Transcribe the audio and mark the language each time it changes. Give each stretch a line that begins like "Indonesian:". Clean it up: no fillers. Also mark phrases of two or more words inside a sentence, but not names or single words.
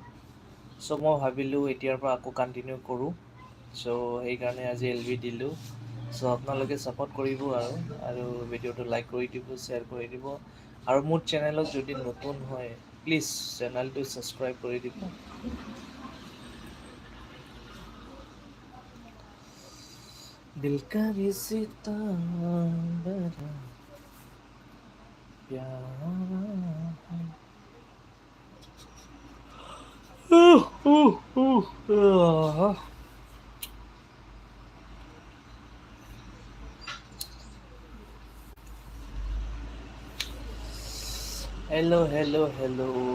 Assamese: চ' মই ভাবিলোঁ এতিয়াৰ পৰা আকৌ কণ্টিনিউ কৰোঁ। চ' সেইকাৰণে আজি এলবি দিলোঁ। চ' আপোনালোকে ছাপোৰ্ট কৰিব আৰু ভিডিঅ'টো লাইক কৰি দিব, শ্বেয়াৰ কৰি দিব। আৰু মোৰ চেনেলত যদি নতুন হয়, প্লিজ চেনেলটো ছাবস্ক্ৰাইব কৰি দিব।
Hindi: दिल का रिश्ता बड़ा प्यारा है।
English: Hello, hello, hello.